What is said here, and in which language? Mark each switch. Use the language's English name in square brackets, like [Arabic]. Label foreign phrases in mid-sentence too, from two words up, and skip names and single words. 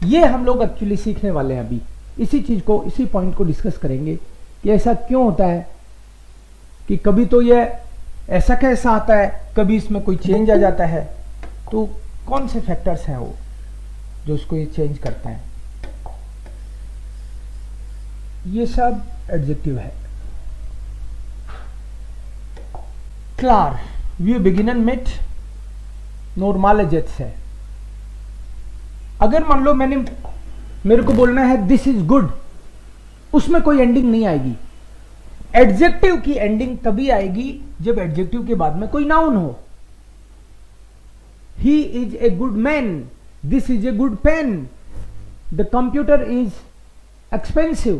[Hindi] ये हम लोग एक्चुअली सीखने वाले हैं अभी। इसी चीज को, इसी पॉइंट को डिस्कस करेंगे कि ऐसा क्यों होता है कि कभी तो ये ऐसा कैसा आता है, कभी इसमें कोई चेंज आ जाता है। तो कौन से फैक्टर्स हैं वो जो इसको ये चेंज करते हैं? ये सब एडजेक्टिव है। क्लार, [German] wir beginnen mit normale Sätze। [Hindi] अगर मान लो मेरे को बोलना है [English] this is good, [Hindi] उसमें कोई एंडिंग नहीं आएगी। एडजेक्टिव की एंडिंग तभी आएगी जब एडजेक्टिव के बाद में कोई नाउन हो। [English] he is a good man, this is a good pen, the computer is expensive.